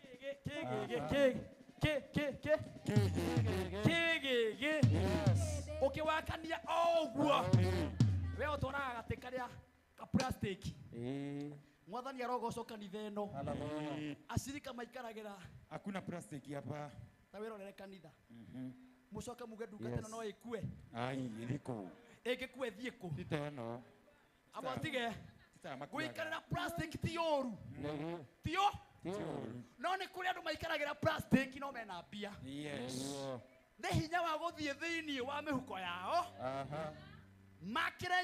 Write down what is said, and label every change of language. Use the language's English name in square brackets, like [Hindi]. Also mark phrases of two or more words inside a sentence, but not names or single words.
[Kikuyu] kĩgĩgĩ ũkĩwakania oguo we ũtũraga gatĩ karĩa ka plastic mwathani arogocwo kanitha ĩno acirika maikaragĩra hakuna plastic hapa ta wĩrorere kanitha mũcoke muge ndungata ĩno no ĩkue ĩrĩkũ ĩngĩkue thiĩ kũ titeno amatige gũikarĩra plastic ti ũru tio no nĩ kũrĩ andũ maikaragĩra plastic no mena mbia nĩ hinya wa gũthiĩ thĩinĩ wa mĩhuko yao makĩre